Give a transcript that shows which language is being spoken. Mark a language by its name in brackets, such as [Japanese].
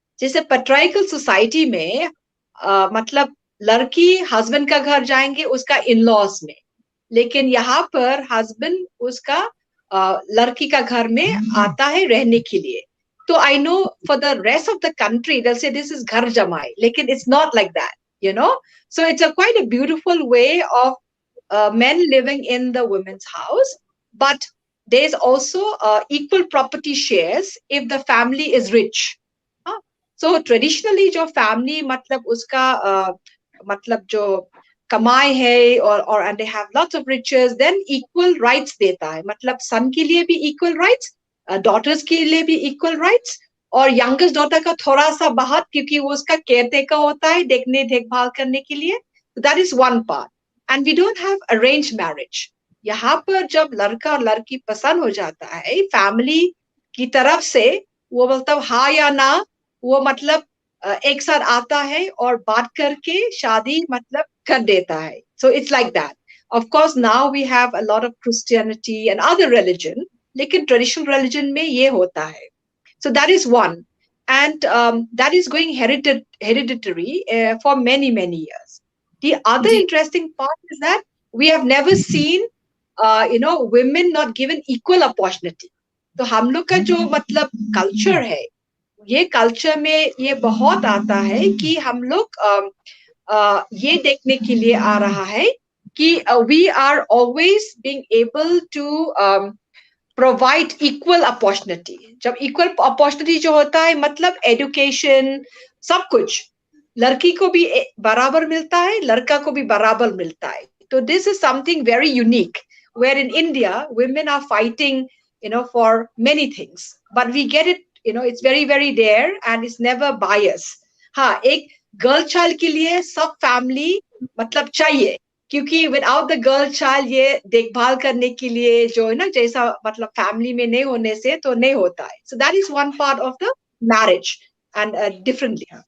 [Hindi] जैसे patriarchal society में मतलब लड़की हस्बैंड का घर जाएंगे उसका इन लॉज में, लेकिन यहाँ पर हस्बैंड उसका लड़की का घर में आता है रहने के लिए। [English] तो I know for the rest of the country they say this is घर जमाई, लेकिन it's not like that, you know. So it's a quite a beautiful way of men living in the women's house, but there is also equal property shares if the family is rich. [Hindi] So traditionally जो family मतलब उसका मतलब जो कमाई है और [English] and they have lots of riches, then equal rights [Hindi] देता है, मतलब son के लिए भी equal rights, daughters के लिए भी equal rights, और youngest daughter का थोड़ा सा बाहर क्योंकि वो उसका caretaker होता है देखभाल करने के लिए। [English] So that is one part. And we don't have arranged marriage. [Hindi] यहाँ पर जब लड़का और लड़की पसंद हो जाता है फैमिली की तरफ से, वो मतलब हाँ या ना, वो मतलब एक साथ आता है और बात करके शादी मतलब कर देता है। [English] So it's like that. Of course now we have a lot of Christianity and other religion, [Hindi] लेकिन traditional religion में ये होता है। [English] So that is one, and that is going hereditary for many years. The other interesting part is that we have never seen women not given equal opportunity. [Hindi] तो हम लोग का जो मतलब कल्चर है, ये कल्चर में ये बहुत आता है कि हम लोग ये देखने के लिए आ रहा है कि [English] we are always being able to provide equal opportunity. [Hindi] जब equal opportunity जो होता है मतलब education सब कुछ लड़की को भी बराबर मिलता है, लड़का को भी बराबर मिलता है। [English] तो this is something very unique, where in India women are fighting for many things, but we get it, it's very there and it's never biased. [Hindi] हाँ, एक गर्ल चाइल्ड के लिए सब फैमिली मतलब चाहिए, क्योंकि [English] without the girl child [Hindi] ये देखभाल करने के लिए जो है ना जैसा मतलब फैमिली में नहीं होने से तो नहीं होता है। [English] So that is one part of the marriage and differently.